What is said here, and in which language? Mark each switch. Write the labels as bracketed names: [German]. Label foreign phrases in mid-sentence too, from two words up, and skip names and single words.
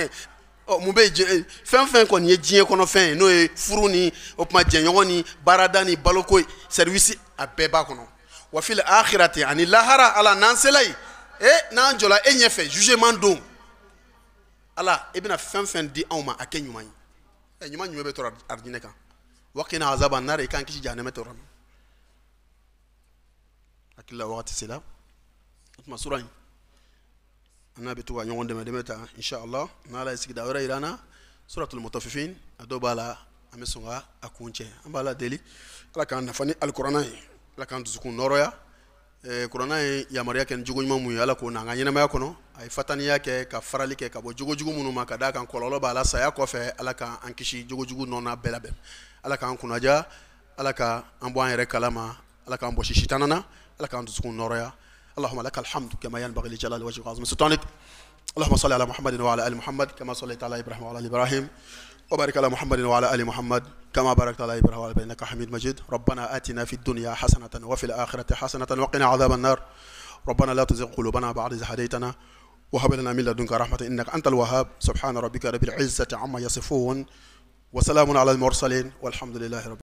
[Bambara] ɲuman ye Oh, mun bɛ fɛn kɔni ye diɲɛ kɔnɔ fɛn ye n'o ye furu ni o kuma jɛɲɔgɔn ni baarada ni baloko service a bɛɛ b'a kɔnɔ [Arabic] وفي الآخرة [Bambara] ani lahara ala n'an sela yen n'an jɔla e ɲɛfɛ jugement don ala e bɛna fɛn di anw ma a kɛ ɲuman ye ɲuman bɛ tɔrɔ arijinɛ kan [Arabic] وقنا عذاب النار [Bambara] i kan kisi jahanama tɔrɔ ma hakilila wagati sela o tuma sura in ana bɛ to ka ɲɔgɔn dɛmɛ ta inshallah n'ala ye sigida wɛrɛ yira an na suratul mutaffifin a dɔw b'a la an bɛ sɔn ka a kun cɛ an b'a la deli ala k'an nafa ni alikuranɛ ye ala k'an dusukun nɔrɔya kuranɛ ye yamaruya kɛ ni jogo ɲuman mun ye ala k'o n'an ka ɲɛnamaya kɔnɔ a ye fataniya kɛ ka farali kɛ ka bɔ jogojugu minnu ma ka d'a kan kɔlɔlɔ b'a la saya kɔfɛ ala k'an kisi jogojugu nɔna bɛɛ labɛn ala k'an kunnaja ala k'an bɔ an yɛrɛ kalama ala k'an bɔ sitanana na ala k'an dusukun nɔrɔya [Arabic] اللهم لك الحمد كما ينبغي لجلال وجهك وعظيم سلطانك اللهم صل على محمد وعلى ال محمد كما صليت على ابراهيم وعلى ال ابراهيم وبارك على محمد وعلى ال محمد كما باركت على ابراهيم وعلى ال انك حميد مجيد ربنا آتنا في الدنيا حسنة وفي الآخرة حسنة وقنا عذاب النار ربنا لا تزغ قلوبنا بعد إذ هديتنا وهب لنا من لدنك رحمة إنك أنت الوهاب سبحان ربك رب العزة عما يصفون وسلام على المرسلين والحمد لله رب